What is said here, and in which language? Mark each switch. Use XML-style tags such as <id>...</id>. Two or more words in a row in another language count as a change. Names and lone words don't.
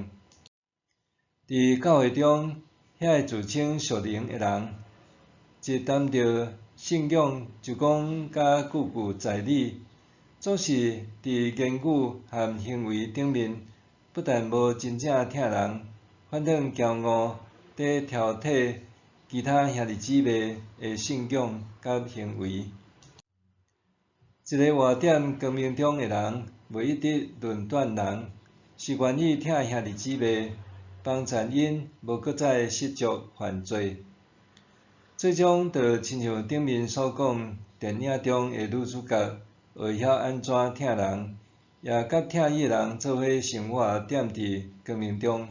<nan>伫教会中，遐个自称属灵的人，一谈到信仰就讲甲句句在理，总是伫言语和行为顶面，不但无真正疼人，反倒骄傲地挑剔其他兄弟姊妹的信仰甲行为。一个活踮光明中的人，袂一直论断人，是愿意疼兄弟姊妹，帮助因无搁再失足犯罪。这种就亲像顶面所讲，电影中的女主角会晓安怎疼人，也甲疼伊的人做伙生活踮伫光明中。</nan>